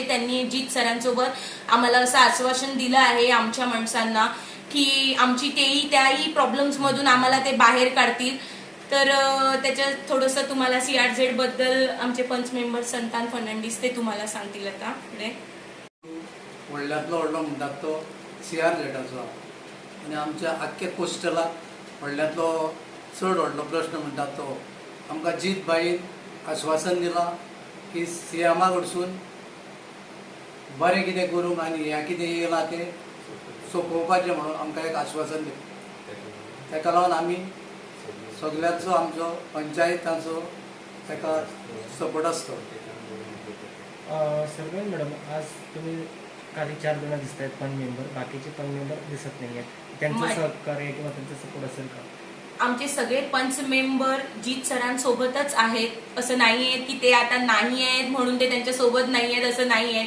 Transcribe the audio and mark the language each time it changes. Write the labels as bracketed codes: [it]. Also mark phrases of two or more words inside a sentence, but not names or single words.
[mr] त्यांनी जीत सरांसोबत आम्हाला असं आश्वासन दिलं आहे आमच्या माणसांना की आमची त्याही प्रॉब्लेम्स मधून आम्हाला ते बाहेर काढतील. तर त्याच्यात थोडंसं तुम्हाला CRZ बद्दल आमचे पंच मेंबर संतान फर्नांडिस ते तुम्हाला सांगतील आता पुढे. [kok] व्हडल्यांतलो व्हडलो म्हणटात तो CRZचो आनी आमच्या आख्ख्या कोस्टलाक व्हडल्यांतलो चड व्हडलो प्रश्न म्हणटात तो आमकां जीत बाईन आश्वासन दिलां की CMा कडसून बरें कितें करूंक आनी ह्या कितें येयलां तें सोंपोवपाचें म्हणून आमकां एक आश्वासन दिलें. ताका लागून आमी सगळ्यांचो आमचो पंचायताचो ताका सपोर्ट आसता. [mr] सरपंच मॅडम, आज तुम्ही काही 4 जण दिसत आहेत पंच मेंबर, बाकीचे पंच मेंबर दिसत नाही आहेत. त्यांचं सहकार्य किंवा त्यांचं सपोर्ट असेल का? आमचे सगळे पंच मेंबर जीत सरांसोबतच आहेत. असं नाही आहे की ते आता नाही आहेत म्हणून ते त्यांच्यासोबत नाही आहेत, असं नाही आहे.